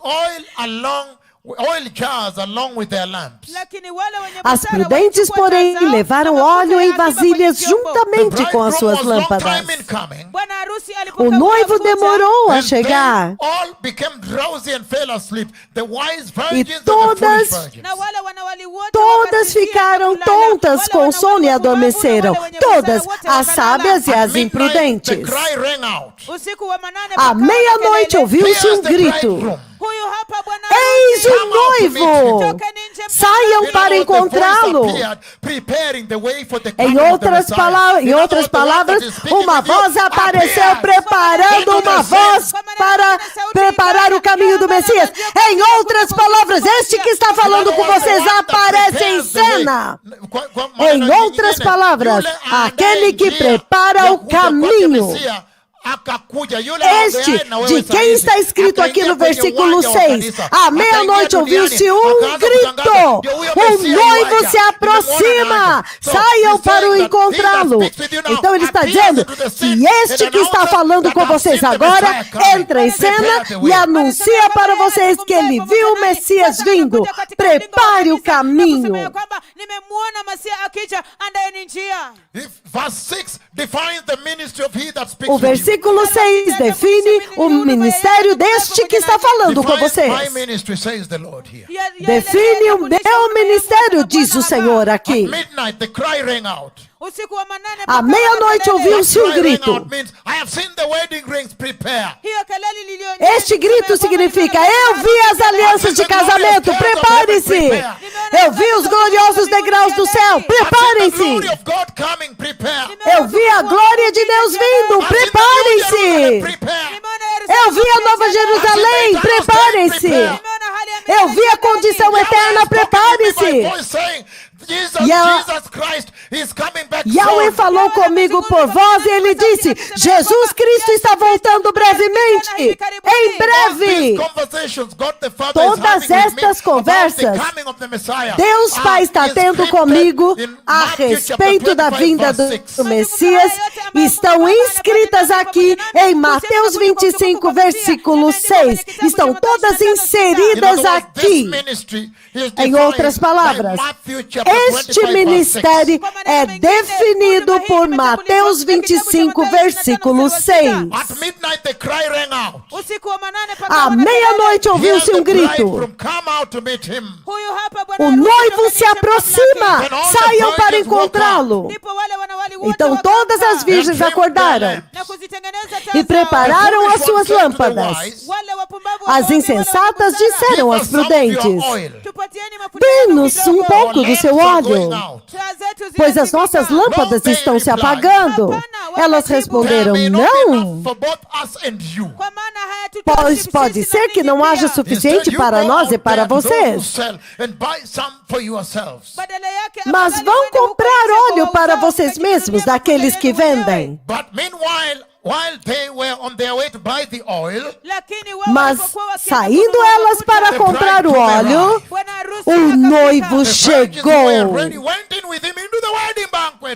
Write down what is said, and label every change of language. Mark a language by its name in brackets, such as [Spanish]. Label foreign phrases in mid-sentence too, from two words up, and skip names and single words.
[Portuguese] As prudentes, porém, levaram óleo em vasilhas juntamente com as suas lâmpadas. O noivo demorou a chegar. E todas [Swahili] wote [Portuguese] Todas [Swahili] wakasinzia na [Portuguese] ficaram [Swahili] kulala. [Portuguese] tontas [Swahili] Wale [Portuguese] com [Swahili] wanawake [Portuguese] sono e [Swahili] wapumbavu na [Portuguese] adormeceram. [Swahili] wale wenye [Portuguese] Todas, [Swahili] busara wote [Portuguese] as [Swahili] wakalala. [Portuguese] sábias e [English] At [Portuguese] as [English] midnight, the [Portuguese] imprudentes. [English] cry rang out. [Swahili] Usiku wa manane [Portuguese] À [Swahili] pakawa na [Portuguese] meia-noite [Swahili] kelele. [Portuguese] ouviu-se [English] Here's [Portuguese] um [English] the [Portuguese] grito. [English] bridegroom. [Swahili] Huyu hapa bwana [Portuguese] Eis [Swahili] harusi. [Portuguese] o noivo! [Swahili] Tokeni nje [Portuguese] Saiam [English] In [Portuguese] para [English] other words, the [Portuguese] encontrá-lo. [English] voice appeared, preparing the way for the [Portuguese] Em [English] coming of the [Portuguese] outras, [English] Messiah. [Portuguese] em [English] In other [Portuguese] outras [English] words, the one [Portuguese] palavras, [English] that is speaking [Portuguese] uma [English] with you [Portuguese] voz apareceu [English] appeared [Portuguese] preparando [English] into [Portuguese] uma [English] the [Portuguese] voz [English] scene. [Portuguese] para preparar o caminho do Messias. Em outras palavras, este que está falando com vocês aparece em cena. Em outras palavras, aquele que prepara o caminho. Este, de quem está escrito aqui no versículo 6, à meia-noite ouviu-se um grito, o noivo se aproxima, saiam para o encontrá-lo. Então ele está dizendo que este que está falando com vocês agora entra em cena e anuncia para vocês que ele viu o Messias vindo. Prepare o caminho. [Swahili] Nimemuona Masia akija, andaeni njia. [English] Verse 6 defines the ministry of he that speaks [Portuguese] O [English] with you. [Portuguese] versículo 6 define o ministério deste que está falando com [English] Defines my [Portuguese] vocês. [English] ministry, says the Lord here. [Portuguese] Define o meu ministério, diz o Senhor aqui. [English] At midnight, the cry rang out. [Swahili] Usiku wa manane [Portuguese] À [Swahili] pakawa na [Portuguese] meia-noite [Swahili] kelele. [Portuguese] ouviu-se um [English] Cry rang [Portuguese] grito. [English] out means I have seen the wedding rings prepare. [Swahili] Hiyo kelele ilionyesha [Portuguese] Este grito [Swahili] kwamba [Portuguese] significa: [Swahili] nimeona [Portuguese] eu vi as alianças de casamento, preparem-se. Eu vi os gloriosos degraus do céu, [English] I've seen the [Portuguese] preparem-se. [English] glory of God coming, prepare. [Portuguese] Eu vi a glória de Deus vindo, [English] I've seen the New Jerusalem, [Portuguese] preparem-se. [English] prepare. [Portuguese] Eu vi a Nova Jerusalém, preparem-se. Eu vi a condição eterna, prepare-se. [English] Jesus Christ is coming back Yahweh soon. [Portuguese] falou comigo por voz e ele disse: Jesus Cristo está voltando brevemente, em breve. Todas estas conversas, Deus Pai está tendo comigo a respeito da vinda do Messias, estão inscritas aqui em Mateus 25, versículo 6. Estão todas inseridas aqui. Em outras palavras, este ministério é definido por Mateus 25, versículo 6. [English] At midnight the cry rang out. [Swahili] Usiku wa manane pakawa [Portuguese] À [Swahili] na kelele. [Portuguese] meia-noite [English] Here's [Portuguese] ouviu-se [English] the [Portuguese] um grito. [English] bridegroom, come out to meet him. [Swahili] Huyu hapa bwana [Portuguese] O [Swahili] harusi [Portuguese] noivo [Swahili] tokeni [Portuguese] se [Swahili] nje [Portuguese] aproxima, [Swahili] mlangoni. [Portuguese] saiam para encontrá-lo. [Swahili] Ndipo wale wanawali wote [Portuguese] Então todas [Swahili] wakaamka [Portuguese] as virgens acordaram [Swahili] na kuzitengeneza taa [Portuguese] e prepararam as suas lâmpadas. [Swahili] Wale wapumbavu [Portuguese] As [Swahili] wakawaambia [Portuguese] insensatas [Swahili] wale [Portuguese] disseram [English] Give [Portuguese] às [English] us some of [Portuguese] prudentes: [English] your oil. [Swahili] tupatieni mafuta yenu [Portuguese] dê-nos um [Swahili] kidogo. [Portuguese] pouco do seu [English] Lamps are [Portuguese] óleo, [English] going out. [Swahili] Taa zetu [Portuguese] pois as [Swahili] zinazimika. [Portuguese] nossas lâmpadas estão se apagando. Elas responderam: [English] There may not be [Portuguese] não, [English] enough for both us and you. [Swahili] Kwa maana hayatutoshi [Portuguese] pois [Swahili] sisi [Portuguese] pode [Swahili] na [Portuguese] ser que [Swahili] ninyi [Portuguese] não [Swahili] pia. [Portuguese] haja suficiente [English] Instead, you [Portuguese] para [English] go [Portuguese] nós [English] out [Portuguese] e para [English] there to those who [Portuguese] vocês. [English] sell and buy some for yourselves. [Swahili] Badala yake, [Portuguese] Mas [Swahili] afadhali [Portuguese] vão [Swahili] mwende huko [Portuguese] comprar [Swahili] nje [Portuguese] óleo [Swahili] kwa [Portuguese] para [Swahili] wauzaji [Portuguese] vocês [Swahili] mkajinunulia [Portuguese] mesmos, [Swahili] mafuta [Portuguese] daqueles que [Swahili] yenu wenyewe. [Portuguese] vendem. [English] But meanwhile, while they were on their way to buy the oil, [Swahili] Lakini wao [Portuguese] Mas [Swahili] walipokuwa wakienda [Portuguese] saindo [Swahili] kununua [Portuguese] elas [Swahili] mafuta, [Portuguese] para [English] The [Portuguese] comprar o [English] bridegroom [Portuguese] óleo, [English] arrived. [Swahili] bwana harusi [Portuguese] o [Swahili] akafika. [Portuguese] noivo [English] the virgins who were [Portuguese] chegou. [English] ready went in with him into the wedding banquet.